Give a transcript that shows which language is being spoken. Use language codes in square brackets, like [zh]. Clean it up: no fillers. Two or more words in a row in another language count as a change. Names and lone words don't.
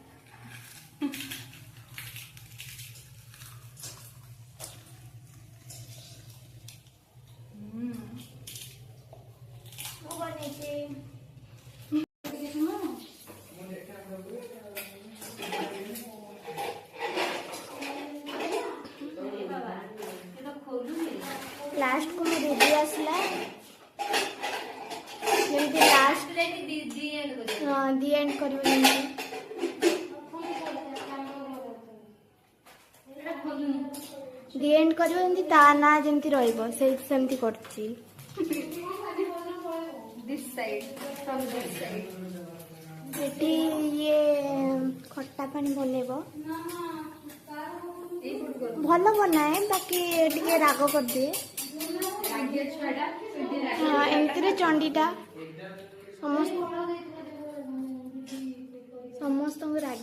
[or] ମୁଁ ବନେଇଛି ଲାଷ୍ଟ କୁ ମୋ ଦିଦି ଆସିଲା ଯେମିତି [en] last the end [or] କରିବ ଯେମିତି [en] the end [or] କରିବ ଯେମିତି ତା ନାଁ ଯେମିତି ରହିବ ସେମିତି କରୁଛି। [en] This side, from this side. [or] ଏଠି ଇଏ ଖଟା ପାଣି ବନେଇବ ଭଲ ବନାଏ ବାକି ଟିକେ ରାଗ କରିଦିଏ। ହଁ ଏମିତିରେ ଚଣ୍ଡୀଟା ସମସ୍ତଙ୍କୁ ରାଗେ।